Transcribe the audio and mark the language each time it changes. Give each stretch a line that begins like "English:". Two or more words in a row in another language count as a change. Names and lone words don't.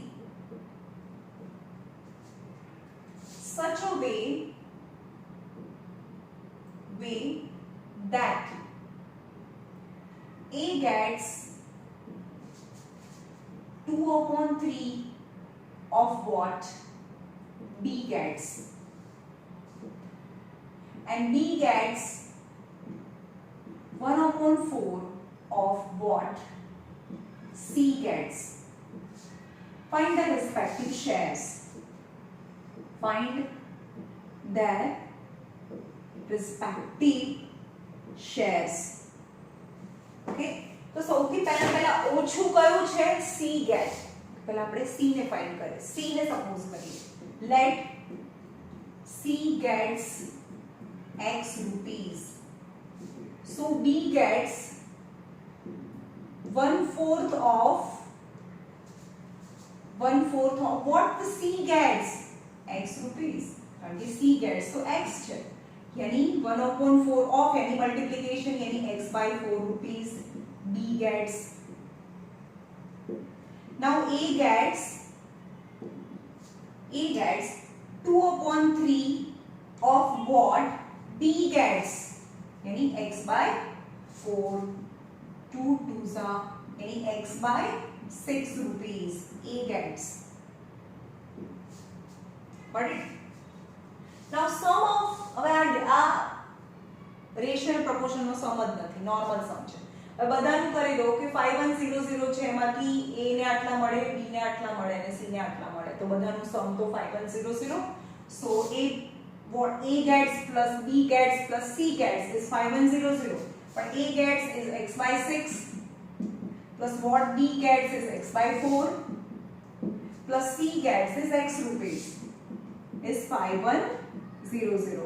English: such a way that A gets 2/3 of what B gets and B gets 1/4 of what C gets. Find the respective shares. Find their respective shares.
Gujarati: Okay, તો સૌથી પહેલા ઓછું કયું છે C get. પહેલા આપણે C ને ફાઇન્ડ કરીએ. C ને સપોઝ કરીએ.
English: Let C gets X rupees. So B gets 1/4 of what the C gets? X rupees.
Gujarati: કારણ કે
English: C gets
Gujarati: તો X છે.
English: यानी 1/4 of यानी multiplication यानी x by 4 rupees. B gets. Now A gets 2/3 of what B gets यानी x by 4. 2 2s are यानी x by 6 rupees A gets. Got it? Now sum of
Gujarati: આ
English: ratio proportion
Gujarati: નો સમ જ નથી,
English: normal sum
Gujarati: છે. હવે બધાનું કરી દો કે 5100 છે એમાંથી A ને આટલા મળે, B ને આટલા મળે અને C ને આટલા મળે. તો બધાનું સમ તો 5100.
English: So what A gets plus B gets plus C gets is 5100. But A gets is x by 6 plus what B gets is x by 4 plus C gets is x rupees is 5100.